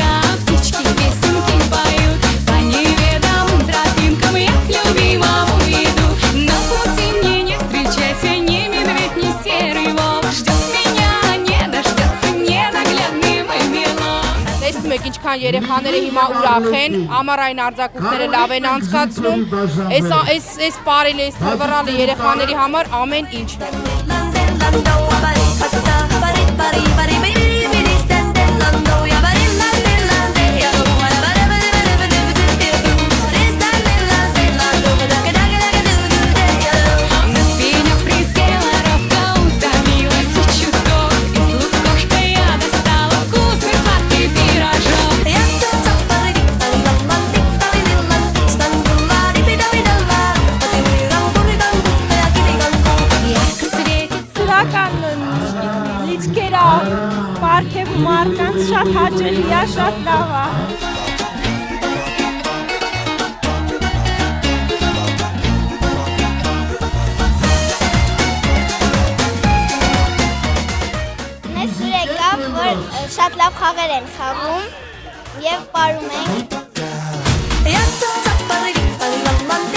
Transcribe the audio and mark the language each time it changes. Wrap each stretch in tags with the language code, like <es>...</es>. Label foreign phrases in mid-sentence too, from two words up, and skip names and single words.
<ru>птички песенки поют, по неведомым тропинкам я к любимому иду. На пути мне не встречайся ни медведь, ни серый волк, ждет меня, не дождется ненаглядный мой милок.</ru> <hy>Տեսնում եք ինչքան երեխաները հիմա ուրախ են, ամառային արձակուրդները լավ են անցկացնում, այս պարելը, այս թվռալը երեխաների համար ամեն ինչն է։</hy> <ru>На спине присела, ровно утомилась и чуток, из лукошка я достала вкусный сладкий пирожок. Ярко светит</ru> <hy>Սրական լիցքերա, պարգև ու մարկանց շատ հաճելի է, շատ լավ է։ Մեզ դուր եկավ, որ շատ լավ խաղեր են խաղում և պարում ենք։</hy>